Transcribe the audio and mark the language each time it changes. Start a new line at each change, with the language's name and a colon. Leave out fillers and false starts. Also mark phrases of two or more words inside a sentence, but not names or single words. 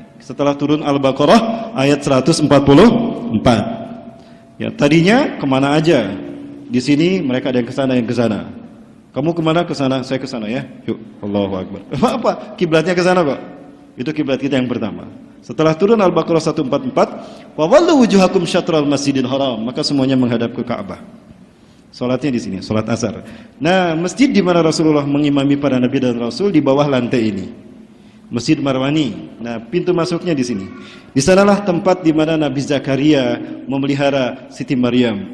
Indonesian: Setelah turun Al-Baqarah ayat 144. Ya, tadinya kemana aja? Di sini mereka ada yang ke sana, Kamu kemana? Ke sana, saya ke sana ya. Yuk,
Arabic: الله أكبر.
Indonesian: Apa? Kiblatnya ke sana kok. Itu kiblat kita yang pertama. Setelah turun Al-Baqarah 144,
Arabic: وولوا وجوهكم شطر المسجد الحرام,
Indonesian: maka semuanya menghadap ke Ka'bah. Salatnya di sini, salat asar. Nah, masjid di mana Rasulullah mengimami para nabi dan rasul di bawah lantai ini. Masjid Marwani. Nah, pintu masuknya di sini. Di sanalah tempat di mana Nabi Zakaria memelihara Siti Maryam.